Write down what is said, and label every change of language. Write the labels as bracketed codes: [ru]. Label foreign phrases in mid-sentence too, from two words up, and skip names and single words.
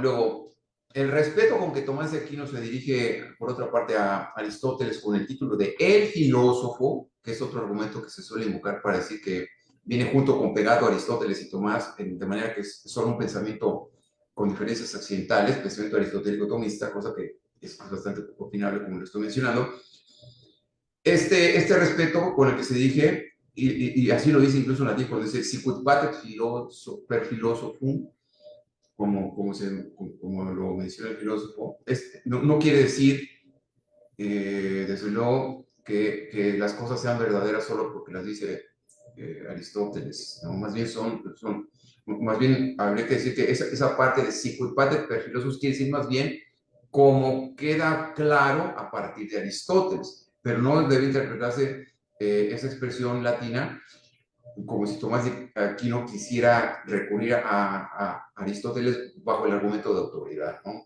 [es] Luego, el respeto con que Tomás de Aquino se dirige, por otra parte, a Aristóteles con el título de El filósofo, que es otro argumento que se suele invocar para decir que viene junto con pegado Aristóteles y Tomás, de manera que es solo un pensamiento con diferencias accidentales, pensamiento aristotélico tomista, cosa que es bastante opinable, como lo estoy mencionando. Este respeto con el que se dirige, y así lo dice incluso en latín, cuando dice [la] sicut patet per philosophum, [es] como lo menciona el filósofo, no quiere decir, desde luego, que las cosas sean verdaderas solo porque las dice Aristóteles, ¿no? Más bien habría que decir que esa parte de [la] sicut patet per philosophus [es] quiere decir más bien como queda claro a partir de Aristóteles, pero no debe interpretarse esa expresión latina como si Tomás de Aquino quisiera recurrir a Aristóteles bajo el argumento de autoridad, ¿no?